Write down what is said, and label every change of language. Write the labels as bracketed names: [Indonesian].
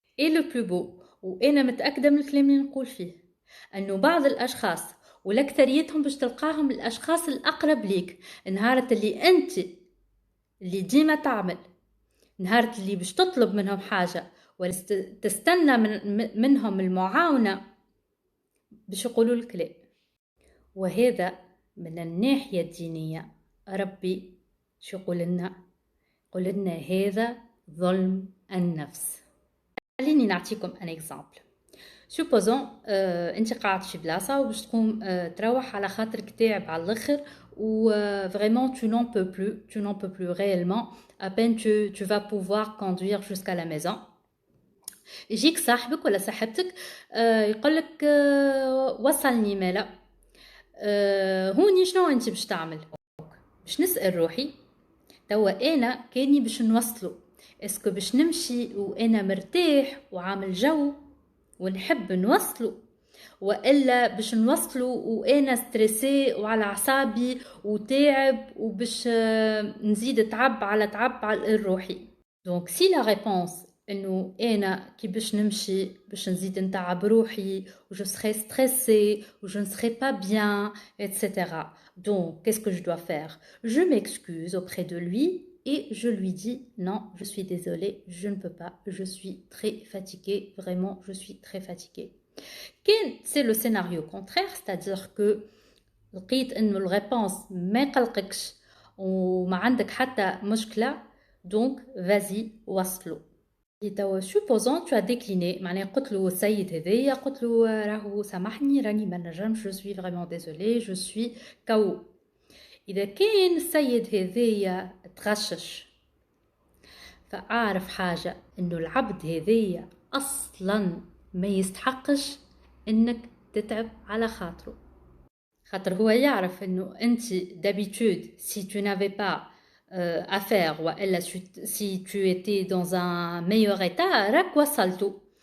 [French] et le plus beau, [Arabic] وانا متأكدة من الكلام اللي نقول فيه, انه بعض الاشخاص والاكثريتهم باش تلقاهم الاشخاص الاقرب ليك, نهارة اللي انت اللي ديما تعمل, نهارة اللي باش تطلب منهم حاجة ولا تستنى منهم المعاونة, باش يقولوا لك لا. وهذا من الناحية الدينية ربي شو قلنا هذا ظلم النفس. خليني نعطيكم ان اكزامبل. سوبوزون انت قاعد في بلاصه وباش تقوم تروح على خاطرك تعب على الاخر, [French] و vraiment tu n'en peux plus réellement, à peine tu vas pouvoir conduire jusqu'à la maison. [Arabic] يجيك صاحبك ولا صاحبتك يقولك وصلني مالا, هوني شنو انت باش تعمل؟ باش نسأل روحي توا انا كاني باش نوصله, اسكو باش نمشي وانا مرتاح وعامل جو ونحب نوصله, والا باش نوصله وانا ستريسي وعلى اعصابي وتعب وباش نزيد تعب على روحي. دونك سي لا ريبونس انه انا كي باش نمشي باش نزيد نتعب روحي و [French] je serai stressée ou je ne serai pas bien, [Arabic] etc. [French] Donc qu'est-ce que je dois faire? Je m'excuse auprès de lui et je lui dis non, je suis désolée, je ne peux pas, je suis très fatiguée, vraiment je suis très fatiguée. C'est le scénario contraire, c'est-à-dire que [Arabic] لقيت انه الريبونس ما يقلقكش وما عندك حتى مشكلة, [French] donc vas-y وصلوا. supposons tu as décliné [Arabic] معناها قلت له السيد هذايا قلت له راهو سامحني راني ما نجمش [French] je suis vraiment désolée je suis KO. [Arabic] إذا كان السيد هذايا تغشش فأعرف حاجة إنه العبد هذايا أصلا ما يستحقش إنك تتعب على خاطره، خاطر هو يعرف إنه أنت d'habitude [French] si tu n'avais pas à faire [Arabic] وإلا [French] si tu étais dans un meilleur état [Arabic] راك وصلتو.